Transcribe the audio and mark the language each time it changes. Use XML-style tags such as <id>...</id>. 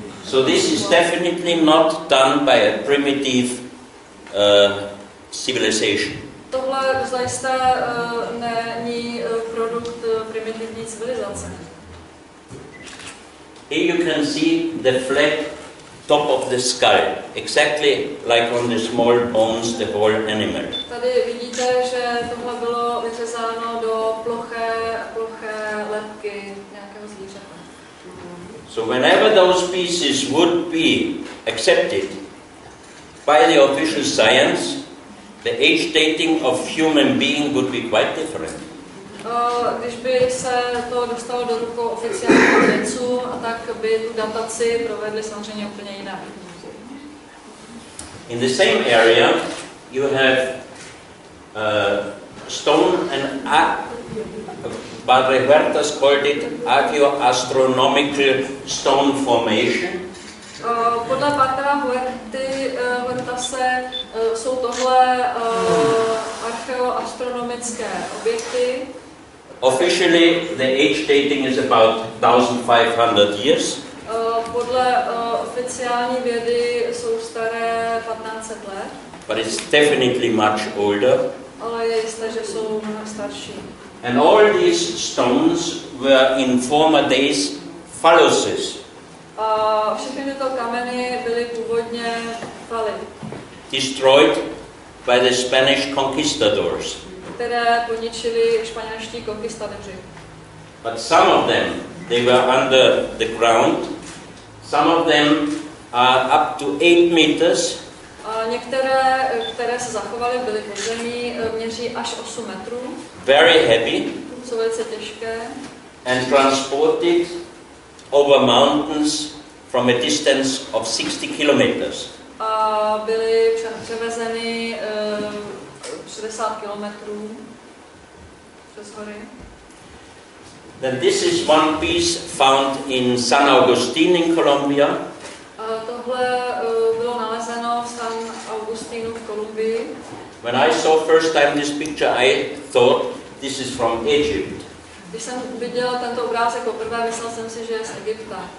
<en>So this is definitely not done by a primitive civilization.</en> <cs>Tohle zajisté není produkt primitivní civilizace.</cs> <en>Here you can see the flat top of the skull, exactly like on the small bones, the whole animal.</en> <cs>Tady vidíte, že tohle bylo vyřezáno do ploché lebky nějakého zvířete.</cs> <en>So whenever those pieces would be accepted by the official science, the age dating of human being would be quite different.</en> <cs>Když by se to dostalo do rukou oficiálních vědců, tak by tu dataci provedli samozřejmě úplně jinak.</cs> <en>In the same area, you have stone and Barrevertas called it archaeoastronomical stone formation.</en> <cs>Podle Patra Huertase jsou tohle archeoastronomické objekty.</cs> <en>Officially, the age dating is about 1,500 years.</en> <cs>Podle oficiální vědy jsou staré 1500 let.</cs> <en>But it's definitely much older.</en> <cs>Ale je jisté, že jsou mnohem starší.</cs> <en>And all these stones were in former days phalluses.</en> <cs>Všechny tyto kameny byly původně faly.</cs> <en>Destroyed by the Spanish conquistadors.</en> <cs>Které poničili španělští konquistadoři.</cs> <en>But some of them, they were under the ground. Some of them are up to 8 meters.</en> <cs>Některé, které se zachovaly, byly pod zemí, měří až 8 metrů.</cs> <en>Very heavy.</en> <cs>Jsou velice těžké.</cs> <en>And transported over mountains from a distance of 60 kilometers.</en> <cs>A byly převezeny 60 kilometrů přes hory.</cs> <en>Then this is one piece found in San Agustín in Colombia.</en> <cs>Tohle bylo nalezeno v San Agustínu v Kolumbii.</cs> <en>When I saw first time this picture, I thought this is from Egypt.</en> <cs>Když jsem viděl tento obrázek poprvé, myslel jsem si, že je z Egypta.</cs>